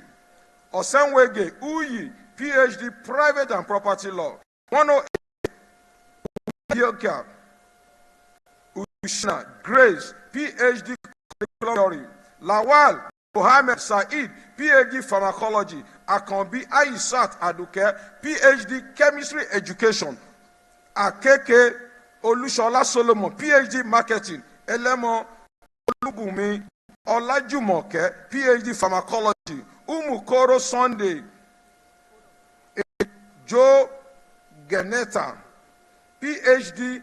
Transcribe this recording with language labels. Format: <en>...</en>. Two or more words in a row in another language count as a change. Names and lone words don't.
<en>Osenwege Uyi, Ph.D. Private and Property Law. 108. Yoka Ushna Grace, Ph.D. Curriculum Theory. Lawal Mohammed Said, Ph.D. Pharmacology. Akambi Aisat Aduke, Ph.D. Chemistry Education. Akeke Olushola Solomon, Ph.D. Marketing. Elemo Olubumi Olajumoke, Ph.D. Pharmacology. Umukoro Sunday Joe Geneta, Ph.D.</en>